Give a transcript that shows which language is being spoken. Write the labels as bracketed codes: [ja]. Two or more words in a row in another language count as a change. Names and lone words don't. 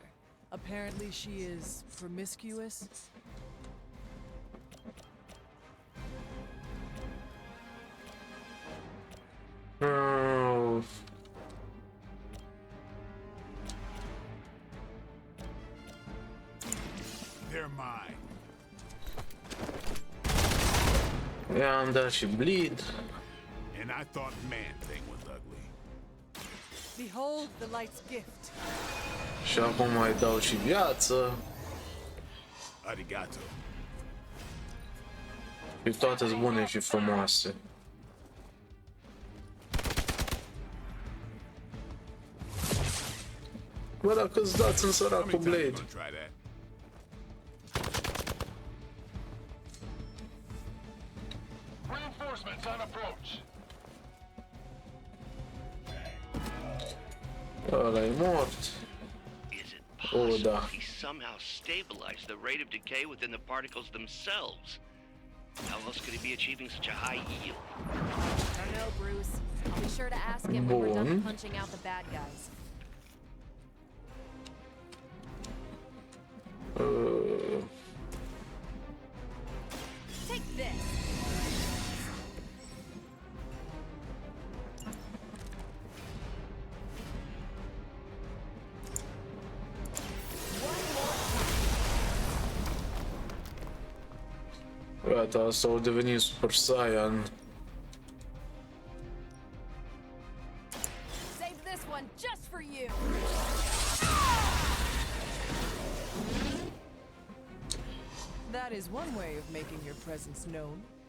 [en] Apparently she is promiscuous. Oh. They're mine. [ro] I-am dat și bleed. [en] And I thought man-thing was ugly. Behold the light's gift. [ro] Și acum mai dau și viață. Arigato. Și toate-s bune și frumoase. Bă, dacă îți dați în săracul Blade. Ăla e mort. [en] Is it possible [ro] Oh, da. [en] he somehow stabilized the rate of decay within the particles themselves? How else could he be achieving such a high yield? I don't know, Bruce. I'll be sure to ask him when we're done punching out the bad guys. Take this. [ro] Gata, asta au devenit Super Saiyan. [en] Save this one just for you. That is one way of making your presence known.